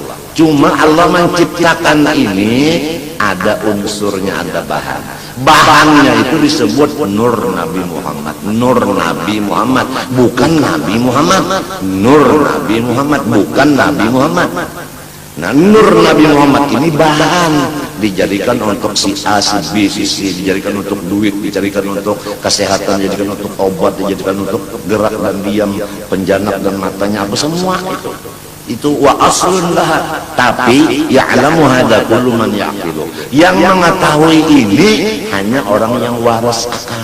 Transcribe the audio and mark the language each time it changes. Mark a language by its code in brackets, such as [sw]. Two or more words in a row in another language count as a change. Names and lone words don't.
[id] Cuma Allah menciptakan ini ada unsurnya, ada bahan. Bahannya itu disebut Nur Nabi Muhammad. Nur Nabi Muhammad, bukan Nabi Muhammad. Nur Nabi Muhammad, bukan Nabi Muhammad. Nah, Nur Nabi Muhammad ini bahan, dijadikan untuk si A, si B, si C, dijadikan untuk duit, dijadikan untuk kesehatan, dijadikan untuk obat, dijadikan untuk gerak dan diam, penjanab dan matanya, apa semua itu [ar] وأصل لها. [id] Tapi [ar] يعلم هذا كل من يعقل, [id] yang mengetahui ini hanya orang yang waras akal.